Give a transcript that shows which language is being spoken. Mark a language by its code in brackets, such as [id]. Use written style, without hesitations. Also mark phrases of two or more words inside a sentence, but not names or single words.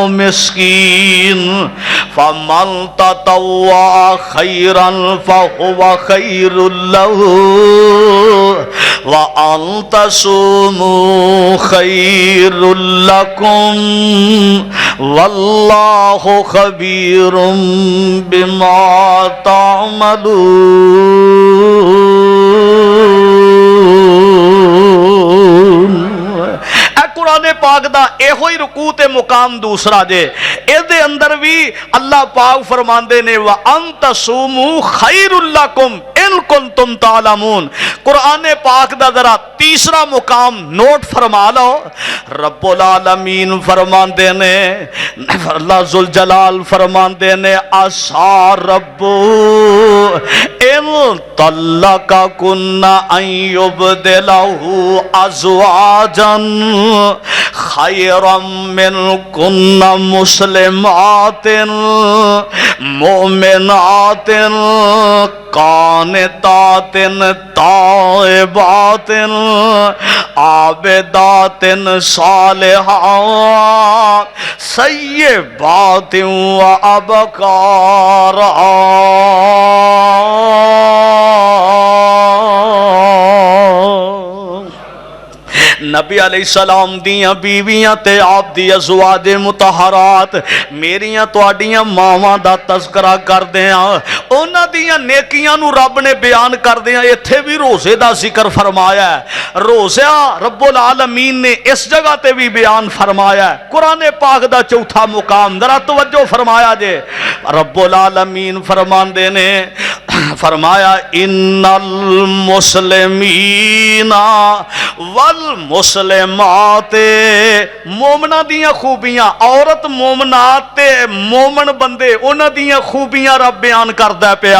[ar] مسكين فمن تطوع خيرا فهو خير له وأن تصوموا خير لكم والله خبير بما تعملون. [pa] قرآن پاک دا ایہو ہی رکوع تے مقام دوسرا جے ایہدے اندر بھی اللہ پاک فرماندے نے [ar] وأن تصوموا خير لكم إن كنتم تعلمون. [pa] قرآن پاک دا ذرا تیسرا مقام نوٹ فرما لو. رب العالمین فرماندے نے، اللہ ذوالجلال فرماندے نے [ar] عسى ربه إن طلقكن أن يبدله أزواجا خيرا منكن مسلمات مؤمنات قانتات تائبات عابدات صالحات ثيبات وأبكارا. [pa] نبی علیہ السلام دیاں بیویاں تے آپ دی ازواج مطہرات میریاں تہاڈیاں ماواں دا تذکرہ کردے آ اونہاں دیاں نیکیاں نوں رب نے بیان کردے آ ایتھے بھی روزے دا ذکر فرمایا ہے. روزہ رب العالمین نے اس جگہ تے بھی بیان فرمایا ہے. قرآن پاک دا چوتھا مقام ذرا توجہ فرمایا جے رب العالمین فرماندے نے فرمایا [ar] إن المسلمين والمسلمات [pa] مومناں دیاں خوبیاں عورت مومنات تے مومن بندے اونہاں دیاں خوبیاں رب بیان کردا پیا.